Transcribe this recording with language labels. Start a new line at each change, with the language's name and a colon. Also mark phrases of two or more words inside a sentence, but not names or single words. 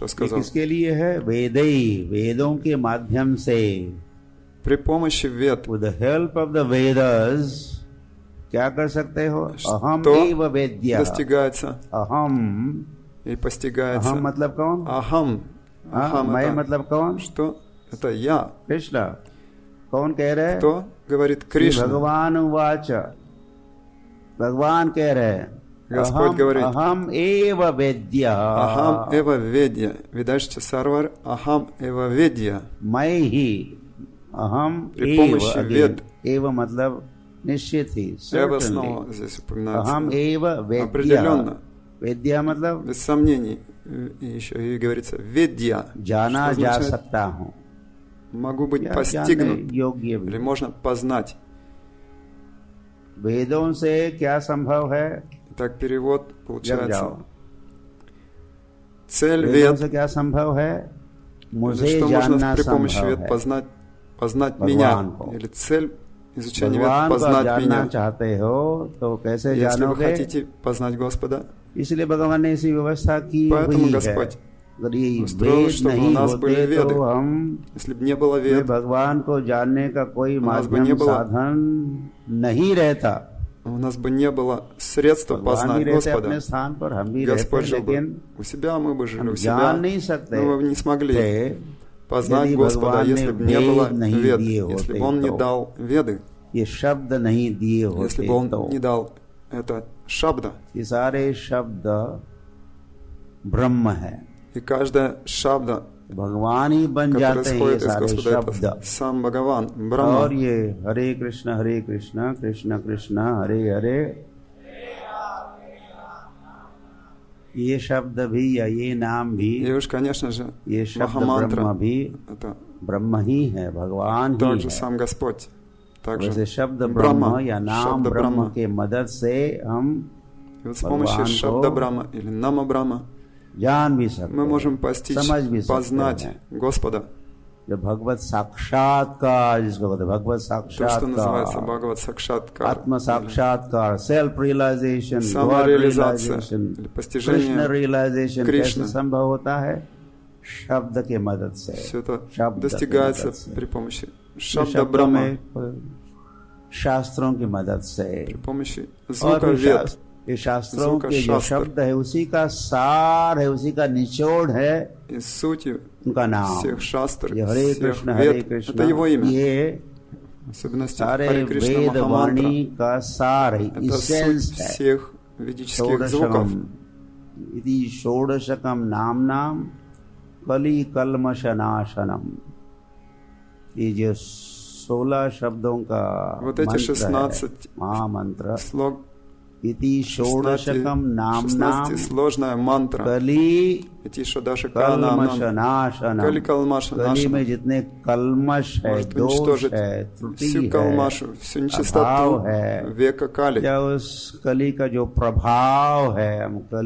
Hindi: ये
Russian: сказал?
Hindi: किसके लिए है? वेदों के माध्यम से,
Russian: При помощи Вед,
English: with the help of the Vedas,
Hindi: क्या कर सकते हो? अहम
Russian: что
Hindi: एव वेद्या।
Russian: достигается
Hindi: अहम,
Russian: и постигается.
Hindi: अहम मतलब कौन?
Russian: Ахам.
Hindi: हाँ,
Russian: Ахам
Hindi: मैं
Russian: это
Hindi: मतलब कौन?
Russian: что? Это я.
Hindi: कृष्ण। कौन कह रहे हैं?
Russian: Кто говорит? Кришна.
Hindi: भगवान उवाच, भगवान कह रहे हैं,
Russian: Господь говорит,
Hindi: अहम एव वेद्या।
Sanskrit: अहम् एव वेद्यः। वेदैश्च सर्वैः। अहम् एव वेद्यः.
Hindi: मैं ही, अहम
Russian: При
Hindi: एव,
Russian: помощи
English: again,
Russian: вед.
Hindi: एव मतलब निश्चित ही,
Russian: Эва
English: certainly।
Russian: снова здесь упоминается.
Hindi: अहम एव वेद्या।
Russian: Определенно.
Hindi: वेद्या मतलब
Russian: Без сомнений. И еще и говорится ведья.
Hindi: जाना
Russian: Что
Hindi: जा
Russian: означает?
Hindi: सकता हूँ,
Russian: Могу быть
Hindi: या
Russian: постигнут.
Hindi: जानने योग्य भी।
Russian: Или можно познать.
Hindi: वेदों से क्या संभव है?
Russian: Так перевод
Hindi: जब
Russian: получается.
Hindi: जाओ,
Russian: Цель
Hindi: वेदों
Russian: вед.
Hindi: से क्या संभव है? मुझे
Russian: Что можно
Hindi: जानना
Russian: при помощи
Hindi: संभव
Russian: вед
Hindi: है।
Russian: познать
Hindi: भगवान
Russian: меня.
Hindi: को।
Russian: Или цель изучения
Hindi: भगवान
Russian: вед
Hindi: को
Russian: познать
Hindi: जानना
Russian: меня.
Hindi: चाहते हो तो कैसे
Russian: Если вы
Hindi: जानोगे?
Russian: хотите познать Господа,
Hindi: इसलिए भगवान ने ऐसी व्यवस्था की
Russian: поэтому
Hindi: हुई है।
Russian: Господь
Hindi: अगर ये
Russian: устроил,
Hindi: वेद
Russian: чтобы
Hindi: नहीं
Russian: у нас были
Hindi: होते
Russian: веды.
Hindi: तो हम
Russian: если бы не было
Hindi: में
Russian: вед,
Hindi: भगवान को जानने का कोई
Russian: нас бы
Hindi: माध्यम
Russian: не было-
Hindi: साधन नहीं रहता।
Russian: у нас бы не было средства
Hindi: भगवान भी
Russian: познать
Hindi: रहते
Russian: Господа.
Hindi: अपने स्थान पर, हम भी रहते,
Russian: Господь жил бы
Hindi: लेकिन
Russian: у себя, мы бы жили
Hindi: हम
Russian: у
Hindi: जान
Russian: себя,
Hindi: नहीं सकते
Russian: но мы бы не смогли
Hindi: थे
Russian: познать
Hindi: यदि
Russian: Господа,
Hindi: भगवान
Russian: если
Hindi: ने
Russian: бы не было
Hindi: वेद नहीं
Russian: вед,
Hindi: दिए
Russian: если
Hindi: होते
Russian: бы Он не
Hindi: तो।
Russian: дал веды,
Hindi: ये शब्द नहीं दिए
Russian: если
Hindi: होते
Russian: бы Он
Hindi: तो
Russian: не дал это шабда.
Hindi: ये सारे शब्द ब्रह्म है।
Russian: И каждая шабда,
Hindi: भगवान ही बन
Russian: которая
Hindi: जाते हैं ये
Russian: исходит из
Hindi: सारे
Russian: Господа,
Hindi: शब्द।
Russian: это сам Бхагаван,
Hindi: और
Russian: Брахма.
Hindi: ये हरे कृष्ण कृष्ण कृष्ण हरे हरे, ये शब्द भी या ये नाम भी,
Russian: И уж, конечно же,
Hindi: ये शब्द ब्रह्म
Russian: Махамантра,
Hindi: भी
Russian: это
Hindi: ब्रह्म ही है, भगवान ही
Russian: также
Hindi: है।
Russian: сам Господь. Также
Hindi: वैसे शब्द ब्रह्म
Russian: Брахма,
Hindi: या नाम शब्द ब्रह्म
Russian: Брахма.
Hindi: के मदद से हम
Russian: И вот с помощью
Hindi: भगवान
Russian: Шабда
Hindi: को
Russian: Брахма или Нама Брахма
Hindi: जान भी सकते
Russian: мы можем
Hindi: हैं,
Russian: постичь,
Hindi: समझ भी सकते
Russian: познать
Hindi: हैं।
Russian: Господа.
Hindi: जो भगवत साक्षात्कार जिसको कहते हैं, भगवत
Russian: То, что называется
Hindi: साक्षात्कार,
Russian: Бхагават Сакшаткар.
Hindi: आत्म साक्षात्कार,
English: self realization, God
Russian: Самореализация
Hindi: रियलाइजेशन,
Russian: или
Hindi: कृष्ण
Russian: постижение
Hindi: रियलाइजेशन
Russian: Кришны.
Hindi: कैसे संभव होता है? शब्द के मदद से।
Russian: Все это
Hindi: शब्द
Russian: достигается
Hindi: के मदद से।
Russian: при помощи
Hindi: ये
Russian: Шабда
Hindi: शब्दों
Russian: Брахма,
Hindi: में शास्त्रों की मदद से,
Russian: при помощи
Hindi: और
Russian: звука
Hindi: फिर
Russian: вед.
Hindi: ये शास्त्रों
Russian: звука
Hindi: के जो
Russian: शास्त्र।
Hindi: शब्द है उसी का सार है, उसी का निचोड़ है
Russian: Из сути
Hindi: उनका नाम।
Russian: всех шастр,
Hindi: ये हरे
Russian: всех
Hindi: कृष्ण हरे
Russian: вед,
Hindi: कृष्ण,
Russian: это его имя.
Hindi: ये
Russian: Особенности
Hindi: सारे
Russian: Харе Кришна
Hindi: वेद
Russian: Махамантра.
Hindi: वाणी का सार है,
Russian: Это
Hindi: इसेंस
Russian: суть
Hindi: है।
Russian: всех ведических звуков.
Sanskrit: षोडशकम इति षोडशकम नाम कली कल्मशनाशनम।
Hindi: ये जो 16 शब्दों का
Russian: Вот эти
Hindi: मंत्र
Russian: 16
Hindi: है, महामंत्र,
Russian: слог,
Sanskrit: इति षोडशकम नाम
Russian: 16-сложная мантра.
Hindi: कली
Russian: Эти Шадашика Нам
Sanskrit: कल्मशनाशनम।
Russian: Кали Калмаша
Hindi: कली में
Russian: Нашана.
Hindi: जितने कलमश है,
Russian: Может
Hindi: दोष
Russian: уничтожить
Hindi: है, त्रुटि
Russian: всю
Hindi: है,
Russian: калмашу, всю нечистоту
Hindi: अभाव है,
Russian: века Кали.
Hindi: या उस कली का जो प्रभाव है, हम कली